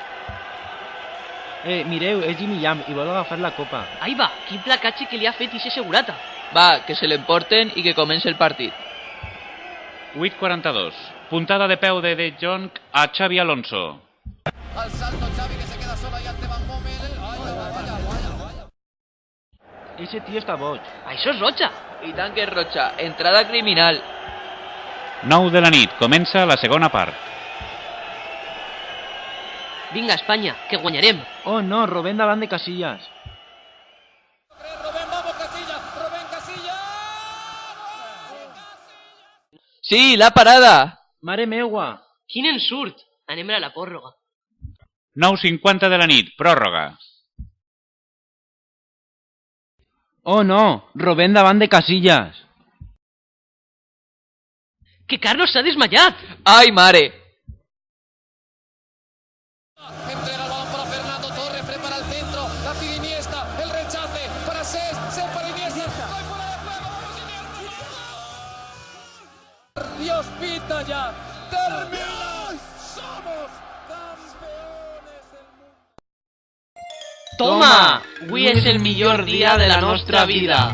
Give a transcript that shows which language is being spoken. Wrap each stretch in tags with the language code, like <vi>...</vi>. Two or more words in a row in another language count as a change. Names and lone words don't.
<ca>Mireu, és Jimmy Jam i vol agafar la copa. Ai va, quin placatge que li ha fet ixe segurata. Va, que se l'emporten i que comenci el partit. 8:42. Puntada de peu de De Jong a Xavi Alonso.</ca> <es>Al salto Xavi que se queda solo ahí ante Van Bommel. Vaya. Ese tío</es> <ca>està boig. Això és roja. I tant que és roja. Entrada criminal. 9 de la nit. Comença la segona part. Vinga, Espanya, que guanyarem. Oh no, Robben davant de Casillas. Sí, la parada! Mare meua! Quin ensurt! Anem a la pròrroga. 9:50 de la nit, pròrroga. Oh no, Robben davant de Casillas. Que Carlos s'ha desmayat! Ai, mare!</ca> <es>Entrega el balón para Fernando Torres, prepara el centro, la pide Iniesta, el rechace para Cés para Iniesta. ¡Ay, fuera de juego! ¡Vamos, Iniesta! Dios pita ya. ¡Terminamos! ¡Somos campeones del mundo! Toma!</es> <ca>Avui és el millor dia de la nostra vida.</ca>